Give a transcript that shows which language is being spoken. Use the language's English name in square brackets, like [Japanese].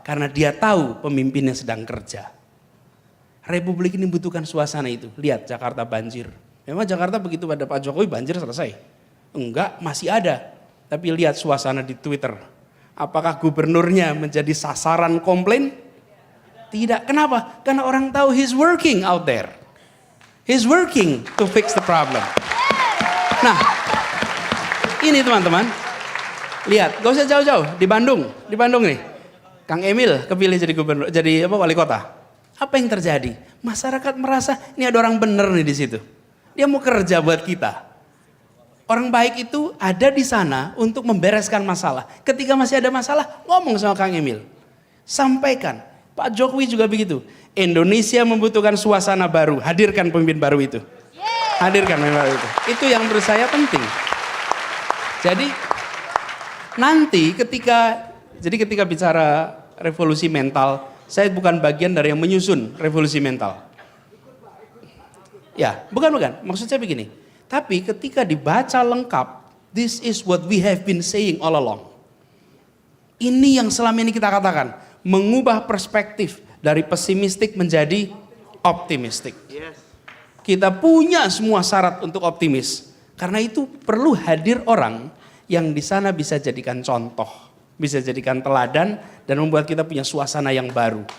[Indonesian] Karena dia tahu pemimpinnya sedang kerja. Republik ini membutuhkan suasana itu. Lihat Jakarta banjir. Memang Jakarta begitu pada Pak Jokowi banjir selesai? Enggak, masih ada. Tapi lihat suasana di Twitter. Apakah gubernurnya menjadi sasaran komplain? Tidak. Kenapa? Karena orang tahu [English] he's working out there. He's working to fix the problem. [Indonesian] Nah, ini teman-teman. Lihat, gak usah jauh-jauh. Di Bandung nih. Kang Emil kepilih jadi gubernur, jadi wali kota. Apa yang terjadi? Masyarakat merasa ini ada orang bener nih di situ. Dia mau kerja buat kita. Orang baik itu ada di sana untuk membereskan masalah. Ketika masih ada masalah, ngomong sama Kang Emil. Sampaikan. Pak Jokowi juga begitu. Indonesia membutuhkan suasana baru. Hadirkan pemimpin baru itu. Hadirkan pemimpin baru itu. Itu yang menurut saya penting. Jadi nanti ketika bicara revolusi mental, saya bukan bagian dari yang menyusun revolusi mental. Ya, bukan. Maksud saya begini. Tapi ketika dibaca lengkap, [English] this is what we have been saying all along. [Indonesian] Ini yang selama ini kita katakan, mengubah perspektif dari pesimistik menjadi optimistik. Kita punya semua syarat untuk optimis. Karena itu perlu hadir orang yang di sana bisa jadikan contoh, bisa jadikan teladan dan membuat kita punya suasana yang baru.